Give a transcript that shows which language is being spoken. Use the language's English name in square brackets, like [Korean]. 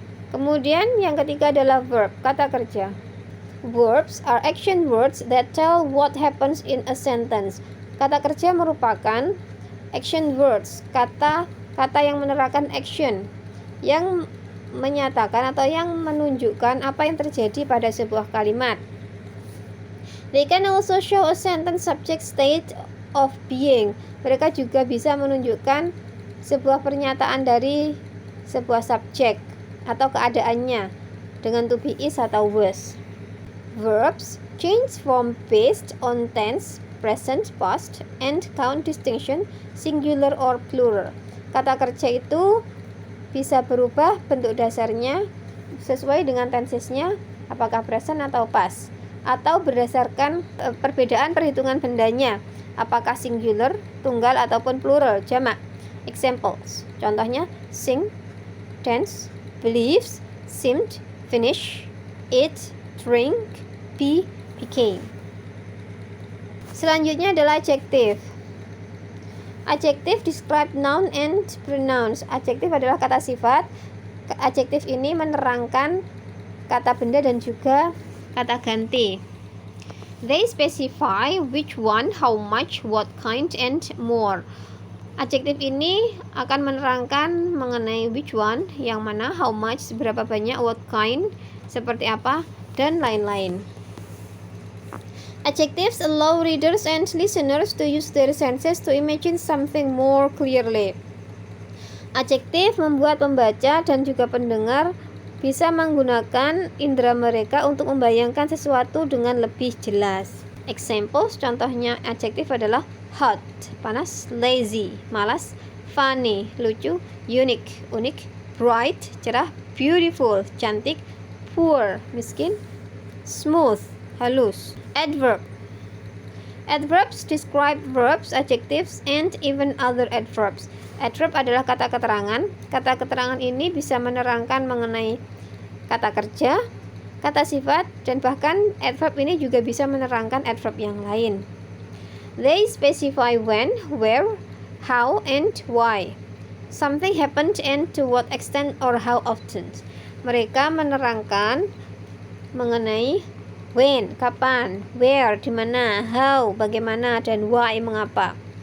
[Indonesian] Kemudian yang ketiga adalah verb, kata kerja. [English] Verbs are action words that tell what happens in a sentence. [Indonesian] Kata kerja merupakan action words, kata yang menerangkan action, yang menyatakan atau yang menunjukkan apa yang terjadi pada sebuah kalimat. [English] They can also show a sentence subject state of being. [Indonesian] Mereka juga bisa menunjukkan sebuah pernyataan dari sebuah subjek atau keadaannya dengan to be, is, atau was. [English] Verbs change form based on tense, present, past, and count distinction, singular or plural. [Indonesian] Kata kerja itu bisa berubah bentuk dasarnya sesuai dengan tensesnya, apakah present atau past, atau berdasarkan perbedaan perhitungan bendanya, apakah singular, tunggal, ataupun plural, jamak. [English] Examples, contohnya sing, dance, believes, seemed, finish, eat, drink, be, became. [Indonesian] Selanjutnya adalah adjective. [English] Adjective describe noun and pronouns. [Indonesian] Adjective adalah kata sifat. Adjective ini menerangkan kata benda dan juga kata ganti. [English] They specify which one, how much, what kind, and more. [Indonesian] Adjektif ini akan menerangkan mengenai [English] which one, [Indonesian] yang mana, [English] how much, [Indonesian] seberapa banyak, [English] what kind, [Indonesian] seperti apa, dan lain-lain. [English] Adjectives allow readers and listeners to use their senses to imagine something more clearly. [Indonesian] Adjektif membuat pembaca dan juga pendengar bisa menggunakan indera mereka untuk membayangkan sesuatu dengan lebih jelas. Examples, contohnya adjektif adalah hot, panas; lazy, malas; funny, lucu; unique, unik; bright, cerah; beautiful, cantik; poor, miskin; smooth, halus. Adverb. [English] Adverbs describe verbs, adjectives, and even other adverbs. [Indonesian] Adverb adalah kata keterangan. Kata keterangan ini bisa menerangkan mengenai kata kerja, kata sifat, dan bahkan adverb ini juga bisa menerangkan adverb yang lain. [English] They specify when, where, how, and why something happened and to what extent or how often. [Indonesian] Mereka menerangkan mengenai when, kapan; where, di mana; how, bagaimana; dan why, mengapa.